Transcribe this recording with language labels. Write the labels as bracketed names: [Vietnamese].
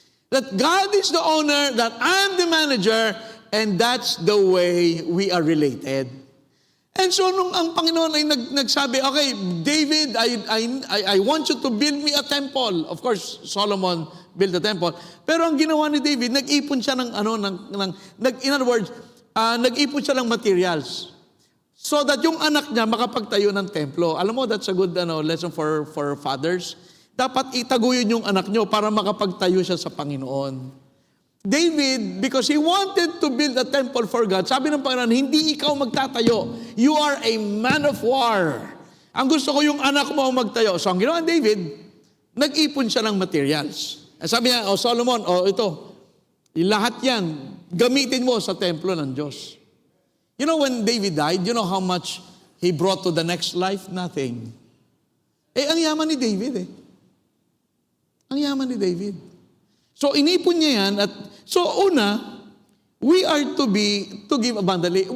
[English] That God is the owner, that I'm the manager, and that's the way we are related. And so [Filipino] nung ang Panginoon ay nagsabi, [English] okay, David, I want you to build me a temple. Of course, Solomon built a temple. [Filipino] Pero ang ginawa ni David, nag-ipon siya [English] in other words, [Filipino] nag-ipon siya ng materials. [English] So that [Filipino] yung anak niya makapagtayo ng templo. Alam mo, [English] that's a good lesson for fathers. [Filipino] Dapat itaguyod yung anak niyo para makapagtayo siya sa Panginoon. [English] David, because he wanted to build a temple for God, [Filipino] sabi ng Panginoon, hindi ikaw magtatayo. [English] You are a man of war. [Filipino] Ang gusto ko yung anak mo magtayo. So ang ginawa ni David, nag-ipon siya ng materials. Sabi niya, Solomon, ito, lahat yan, gamitin mo sa templo ng Diyos. [English] You know, when David died, you know how much he brought to the next life? Nothing. [Filipino] Ang yaman ni David Ang yaman ni David. So, inipon niya yan. [English] So, una, we are to give abundantly.